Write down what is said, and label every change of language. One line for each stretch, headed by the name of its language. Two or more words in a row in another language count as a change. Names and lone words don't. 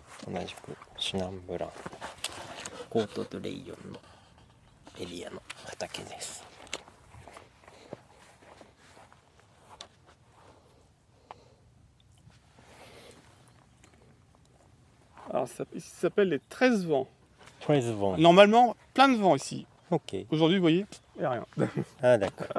Japanese: 同じくシナンブランコートドレイヨンのエリアの畑です。
French: Alors, ici, ça s'appelle les 13 vents. 13 vents. Normalement, plein de vents ici. Ok. Aujourd'hui, vous voyez, il n'y a rien. Ah, d'accord.